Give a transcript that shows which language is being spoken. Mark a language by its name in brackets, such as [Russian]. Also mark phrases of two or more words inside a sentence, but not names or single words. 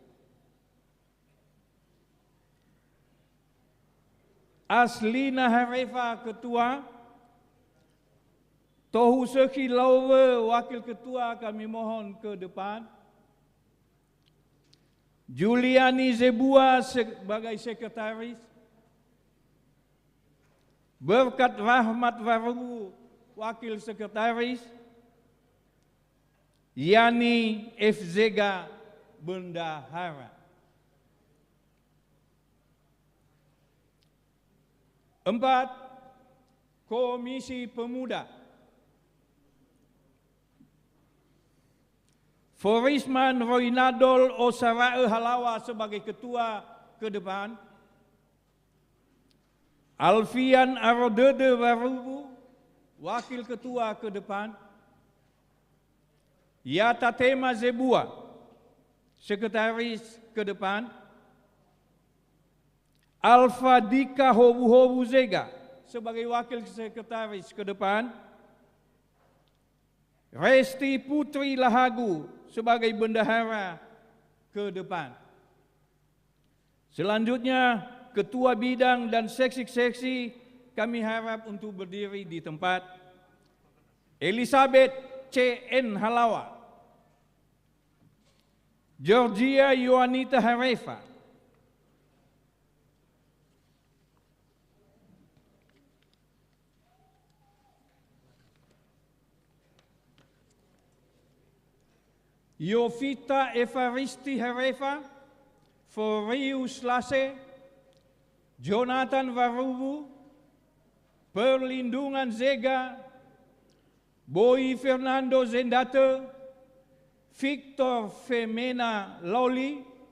[Indonesian] Aslina Harefa Ketua, Tohu Seki Laure Wakil Ketua, kami mohon ke depan. Juliani Zebua sebagai Sekretaris. Berkat Rahmat Varuru Wakil Sekretaris. Yani F. Zega Bendahara. 4. Komisi Pemuda. Forisman Roinadol Osarae Halawa sebagai ketua ke depan. Alfian Arodede Warubu, wakil ketua ke depan. Yatatema Zebua, sekretaris ke depan. Alfa Dika Hobu Zega sebagai wakil sekretaris ke depan. Resti Putri Lahagu sebagai bendahara ke depan. Selanjutnya, ketua bidang dan seksi-seksi kami harap untuk berdiri di tempat. Elizabeth C.N. Halawa, Georgia Yohanita Harefa, Yovita Evaristi Harefa, Forius Lase, Jonathan Warubu, Perlindungan Zega, Boy Fernando Zendate, Victor Femena Loli,